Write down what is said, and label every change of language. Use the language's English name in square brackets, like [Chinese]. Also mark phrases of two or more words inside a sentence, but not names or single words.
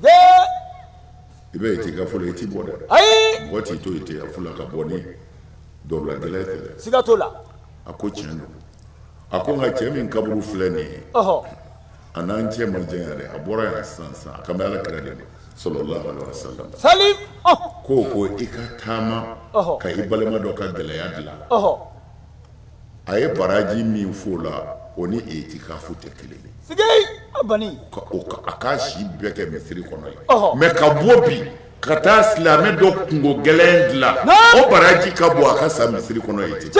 [Bambara] I bɛ itikafu la I ti bɔ dɛ ayi mɔgɔ t'i to itikafu la ka bɔ ni dɔrɔlagɛlɛya tɛ dɛ siga t'o la a ko tiɲɛ don a ko nka cɛ min kaburu filɛ nin ye a n'an cɛ man jan yɛrɛ a bɔra yan sisan a kan bɛ Ala kɛra de ma [Arabic] صلى الله عليه وسلم [Bambara] salim ko I ka taama ka I balima dɔ ka gɛlɛya dilan a ye baraji min f'o la o ni itikafu tɛ kelen ye sigei abani a k'a si bɛɛ kɛ misiri kɔnɔ ye mais ka bɔ bi ka taa silamɛ dɔ kungo gɛlɛn dilan o baraji ka bɔ a ka sa misiri kɔnɔ ye ten